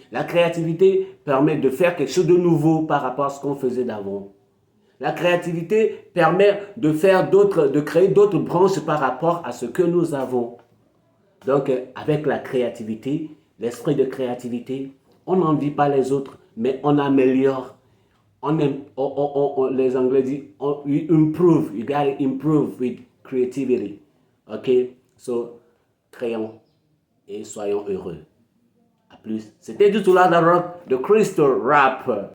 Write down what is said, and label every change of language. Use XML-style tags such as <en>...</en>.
<fr>La créativité permet de faire quelque chose de nouveau par rapport à ce qu'on faisait d'avant. La créativité permet de créer d'autres branches par rapport à ce que nous avons. Donc, avec la créativité, l'esprit de créativité, on n'envie pas les autres, mais on améliore. Les Anglais disent,</fr> <en>you improve, you gotta improve with creativity. OK?</en> <fr>So, créons et soyons heureux. À plus. C'était du Toulard Rock de Crystal Rap.</fr>